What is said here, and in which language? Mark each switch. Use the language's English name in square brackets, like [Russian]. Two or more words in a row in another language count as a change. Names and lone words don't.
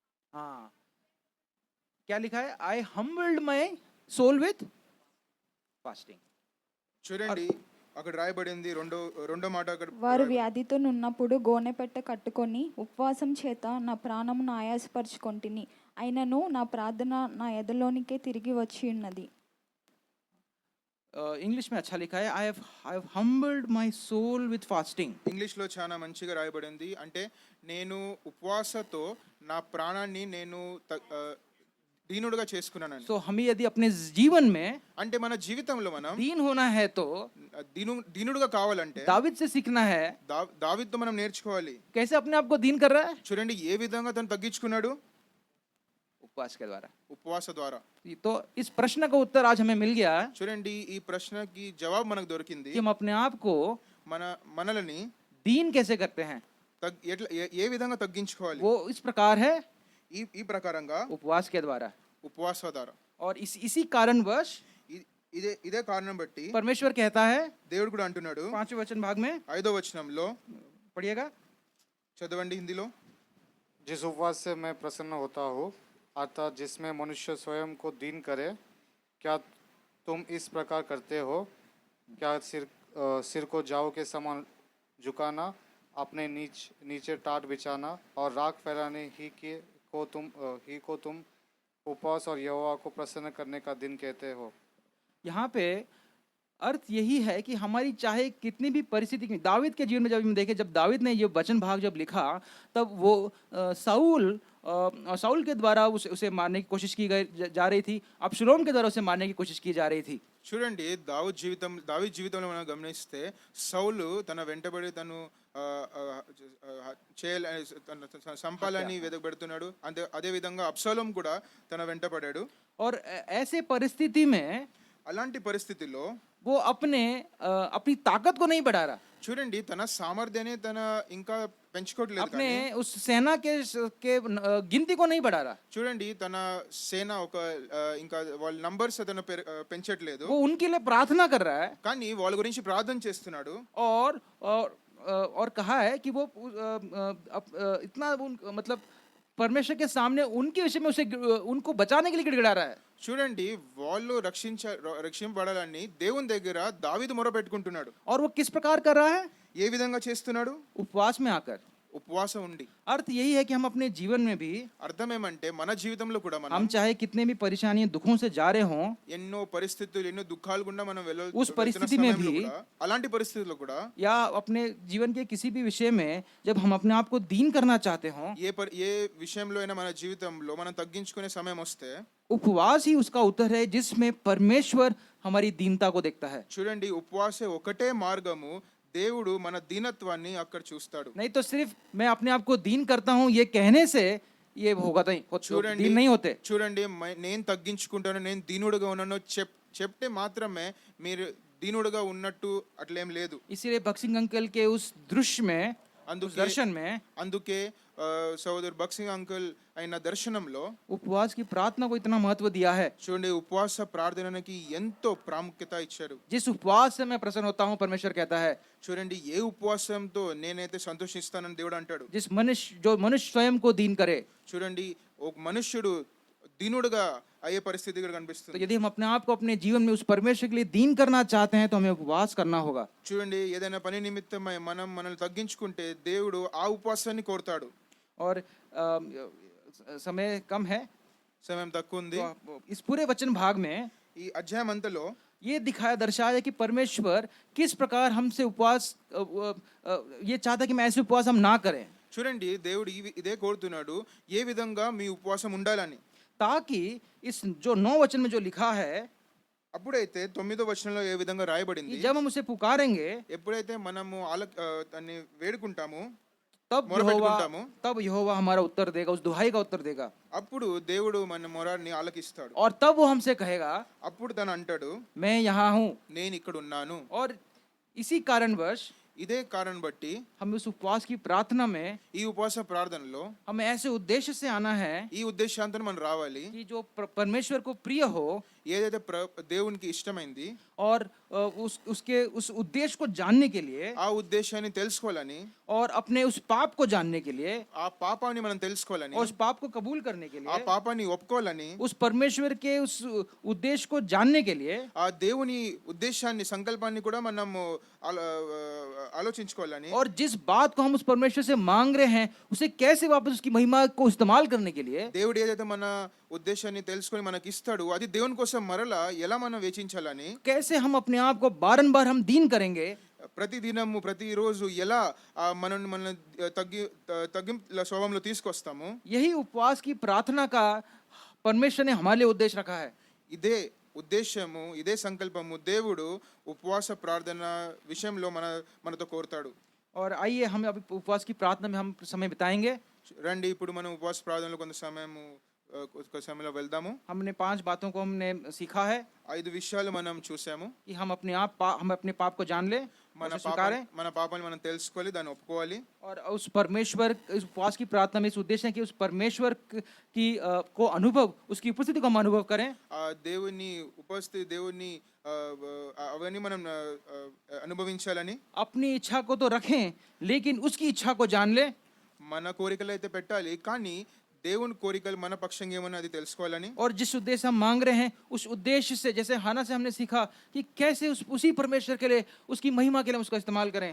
[Hindi] हाँ, क्या लिखा है? [English] I humbled my soul with fasting. [Telugu] చూడండి అక్కడ రాయబడింది రెండో మాట అక్కడ వారు వ్యాధితో నున్నప్పుడు గోనెపెట్ట కట్టుకొని ఉపవాసం చేత నా ప్రాణమును ఆయాసపరుచుకొంటిని, అయినను నా ప్రార్థన నా ఎదలోనికే తిరిగి వచ్చి ఉన్నది. [Hindi] इंग्लिश में अच्छा लिखा है, [English] I have humbled my soul with fasting. [Telugu] ఇంగ్లీష్లో చాలా మంచిగా రాయబడింది. అంటే నేను ఉపవాసతో నా ప్రాణాన్ని నేను దీనుడుగా చేసుకున్నానని. [Hindi] सो हमें यदि अपने जीवन में [Telugu] అంటే మన జీవితంలో మనం [Hindi] दीन होना है तो [Telugu] దీనుడుగా కావాలంటే [Hindi] दाविद से सीखना है. [Telugu] దావీదుతో మనం నేర్చుకోవాలి. [Hindi] कैसे अपने आप को दीन कर रहा है? [Telugu] చూడండి ఏ విధంగా తను తగ్గించుకున్నాడు, [Hindi] उपवास के द्वारा. [Telugu] ఉపవాస ద్వారా. [Hindi] तो इस प्रश्न का उत्तर आज हमें मिल गया [Telugu] చూడండి ఈ ప్రశ్నకి జవాబు మనకు దొరికింది. [Hindi] कि हम अपने आप को [Telugu] మనల్ని [Hindi] दीन कैसे करते हैं. [Telugu] ఏ విధంగా తగ్గించుకోవాలి. [Hindi] वो इस प्रकार है, [Telugu] ఈ ప్రకారంగా [Hindi] उपवास के द्वारा. [Telugu] ఉపవాస ద్వారా. [Hindi] और इसी कारणवश [Telugu] ఇదే కారణం బట్టి [Hindi] परमेश्वर कहता है, [Telugu] దేవుడు కూడా అంటున్నాడు [Hindi] 5वें वचन भाग में [Telugu] 5వ వచనంలో, [Hindi] पढ़िएगा. [Telugu] చదవండి హిందీలో. [Hindi] जिस उपवास से मैं प्रसन्न होता हूँ, अर्थात जिसमें मनुष्य स्वयं को दीन करे, क्या तुम इस प्रकार करते हो? क्या सिर को जाओ के समान झुकाना, अपने नीचे टाट बिछाना और राख फैलाने ही को तुम उपवास और यहोवा को प्रसन्न करने का दिन कहते हो? यहाँ पे अर्थ यही है कि हमारी चाहे कितनी भी परिस्थिति की, दाविद के जीवन में जब हम देखें, जब दाविद ने ये वचन भाग जब लिखा, तब वो साउल के द्वारा उसे मारने की कोशिश की जा रही थी. अबशालोम के द्वारा उसे मारने की कोशिश की जा रही थी. [Telugu] చూడండి దావీదు జీవితంలో మనం గమనిస్తే సౌలు తన వెంటబడి తను సంపాలని వెదకబెడుతున్నాడు. అదే విధంగా అబ్షాలోం కూడా తన వెంటపడాడు. [Hindi] और ऐसे परिस्थिति में [Telugu] అలాంటి పరిస్థితిలో [Hindi] वो अपनी ताकत को नहीं बढ़ा रहा, [Telugu] చూడండి తన సామర్థ్యాన్ని తన ఇంకా పెంచుకోవట్లేదు. [Hindi] अपने उस सेना के गिनती को नहीं बढ़ा रहा. [Telugu] చూడండి తన సేన ఇంకా వాళ్ళ నంబర్స్ అతను పెంచట్లేదు. [Hindi] वो उनके लिए प्रार्थना कर रहा है [Telugu] కానీ వాళ్ళ గురించి ప్రార్థన చేస్తున్నాడు. [Hindi] और कहा है कि वो इतना मतलब परमेश्वर के सामने उनके विषय में उनको बचाने के लिए गिड़गिड़ा रहा है. [Telugu] చూడండి వాళ్ళు రక్షింపబడాలని దేవుని దగ్గర దావీదు మొర పెట్టుకుంటున్నాడు. [Hindi] और वो किस प्रकार कर रहा है? [Telugu] ఏ విధంగా చేస్తున్నాడు? [Hindi] उपवास में आकर. [Telugu] ఉపవాసం ఉండి. [Hindi] अर्थ यही है कि हम अपने जीवन में भी, [Telugu] అర్థం ఏమంటే మన జీవితంలో కూడా [Hindi] हम [Telugu] మనం [Hindi] चाहे कितने भी परेशानियों दुखों से जा रहे हों, [Telugu] ఎన్నో పరిస్థితులు ఎన్నో దుఃఖాలు గుండా మనం [Hindi] उस परिस्थिति में भी, [Telugu] అలాంటి పరిస్థితుల్లో కూడా [Hindi] या अपने जीवन के किसी भी विषय में जब हम अपने आप को दीन करना चाहते हों, [Telugu] ఏ విషయంలో అయినా మన జీవితంలో మనం తగ్గించుకునే సమయం వస్తే [Hindi] उपवास ही उसका उत्तर है जिसमें परमेश्वर हमारी दीनता को देखता है. [Telugu] చూడండి ఉపవాసే ఒకటే మార్గము. దేవుడు మన దీనత్వాన్ని అక్కడ చూస్తాడు. [Hindi] नहीं तो सिर्फ मैं अपने आप को दीन करता हूँ ये कहने से ये होगा नहीं, दीन नहीं होते. [Telugu] చూడండి నేను తగ్గించుకుంటాను, నేను దీనుడుగా ఉన్నాను చెప్తే మాత్రమే మీరు దీనుడుగా ఉన్నట్టు అట్లేం లేదు. [Hindi] इसीलिए बक्सिंग अंकल के उस दृश्य में, उस दर्शन में, [Telugu] అందుకే సోదరు బక్సింగ్ అంకుల్ అయిన దర్శనంలో [Hindi] उपवास की प्रार्थना को इतना महत्व दिया है. [Telugu] చూడండి ఉపవాస ప్రార్థనకి ఎంతో ప్రాముఖ్యత ఇచ్చారు. [Hindi] जिस उपवास से मैं प्रसन्न होता हूँ, परमेश्वर कहता है, [Telugu] చూడండి ఏ ఉపవాసంతో నేనైతే సంతోషిస్తానని దేవుడు అంటాడు. [Hindi] जो मनुष्य स्वयं को दीन करे. [Telugu] చూడండి ఒక మనుష్యుడు దీనుడుగా అయ్యే పరిస్థితి ఇక్కడ [Hindi] तो [Telugu] కనిపిస్తుంది. [Hindi] यदि हम अपने आप को अपने जीवन में उस परमेश्वर के लिए दीन करना चाहते हैं तो हमें उपवास करना होगा. [Telugu] చూడండి ఏదైనా పని నిమిత్తమై మనల్ని తగ్గించుకుంటే దేవుడు ఆ ఉపవాసాన్ని కోరుతాడు. [Hindi] और समय कम है, [Telugu] సమయం తక్కువ ఉంది. [Hindi] तो इस पूरे वचन भाग में [Telugu] ఈ అధ్యాయం అంతలో [Hindi] ये दर्शाया कि परमेश्वर किस प्रकार हमसे उपवास ये चाहता कि मैं ऐसे उपवास हम ना करें, [Telugu] చూడండి దేవుడు ఇదే కోరుతున్నాడు, ఏ విధంగా మీ ఉపవాసం ఉండాలని. [Hindi] ताकि इस जो 9 वचन में जो लिखा है, [Telugu] అప్పుడైతే 9వ వచనంలో ఏ విధంగా రాయబడింది, [Hindi] कि जब हम उसे पुकारेंगे [Telugu] ఎప్పుడైతే మనము దాన్ని వేడుకుంటాము, [Hindi] तब यहोवा हमारा उत्तर देगा, उस दुहाई का उत्तर देगा. [Telugu] అప్పుడు దేవుడు మన మొరని ఆలకిస్తాడు. [Hindi] और तब वो हमसे कहेगा, [Telugu] అప్పుడు తను అంటాడు, [Hindi] मैं यहाँ हूँ. [Telugu] నేను ఇక్కడ ఉన్నాను. [Hindi] और इसी कारणवश [Telugu] ఇదే కారణం బట్టి [Hindi] हम उस उपवास की प्रार्थना में, [Telugu] ఈ ఉపవాస ప్రార్థనలో [Hindi] हमें ऐसे उद्देश्य से आना है [Telugu] ఈ ఉద్దేశాంతో మనం రావాలి, [Hindi] कि जो परमेश्वर को प्रिय हो, [Telugu] ఏదైతే దేవునికి ఇష్టమైంది [Hindi] और उसके उस उद्देश्य को जानने के लिए [Telugu] ఆ ఉద్దేశాన్ని తెలుసుకోవాలని, [Hindi] और अपने उस पाप को जानने के लिए [Telugu] ఆ పాపాన్ని మనం తెలుసుకోవాలని, [Hindi] और उस पाप को कबूल करने के [Telugu] ఆ [Hindi] लिए, [Telugu] పాపాన్ని ఒప్పుకోవాలని, [Hindi] उस परमेश्वर के उस उद्देश्य को जानने के लिए [Telugu] ఆ దేవుని ఉద్దేశాన్ని సంకల్పాన్ని కూడా మనము ఆలోచించుకోవాలని, [Hindi] और जिस बात को हम उस परमेश्वर से मांग रहे हैं उसे कैसे वापस उसकी महिमा को इस्तेमाल करने के लिए [Telugu] దేవుడు ఏదైతే మన ఉద్దేశాన్ని తెలుసుకొని మనకి ఇస్తాడు అది దేవుని కోసం మరలా ఎలా మనం వేచించాలని, [Hindi] कैसे हम अपने आप को बारंबार हम दीन करेंगे, [Telugu] ప్రతి దినము ప్రతిరోజు ఎలా మనల్ని తగ్గింపు స్వభావంలో తీసుకొస్తాము. [Hindi] यही उपवास की प्रार्थना का परमेश्वर ने हमारे लिए उद्देश्य रखा है. [Telugu] ఇదే ఉద్దేశము, ఇదే సంకల్పము దేవుడు ఉపవాస ప్రార్థన విషయంలో మనతో కోరుతాడు. [Hindi] और आइए हम अभी उपवास की प्रार्थना में हम समय बिताएंगे. [Telugu] రండి ఇప్పుడు మనం ఉపవాస ప్రార్థనలో కొంత సమయంలో వెళ్దాము. [Hindi] हमने 5 बातों को हमने सीखा है [Telugu] 5 విషయాలు మనం చూసాము. [Hindi] कि हम अपने पाप को जान ले, [Telugu] మన [Hindi] उसे स्वीकारें [Telugu] మన పాపాన్ని మనం తెలుసుకోవాలి, దాన్ని ఒప్పుకోవాలి. [Hindi] और उस परमेश्वर इस उपवास की प्रार्थना में इस उद्देश्य है कि उस परमेश्वर की को अनुभव, उसकी उपस्थिति को हम अनुभव करें. [Telugu] ఆ దేవుని ఉపస్థితి, దేవుని అవన్నీ మనం అనుభవించాలని. [Hindi] अपनी इच्छा को तो रखें लेकिन उसकी इच्छा को जान ले. [Telugu] మన కోరికలు అయితే పెట్టాలి కానీ దేవుని కోరికలు మన పక్షంగా ఏమన్నా అది తెలుసుకోవాలని. [Hindi] और जिस उद्देश्य हम मांग रहे हैं उस उद्देश्य से, जैसे हाना से हमने सीखा कि कैसे उसी परमेश्वर के लिए, उसकी महिमा के लिए उसका इस्तेमाल करें.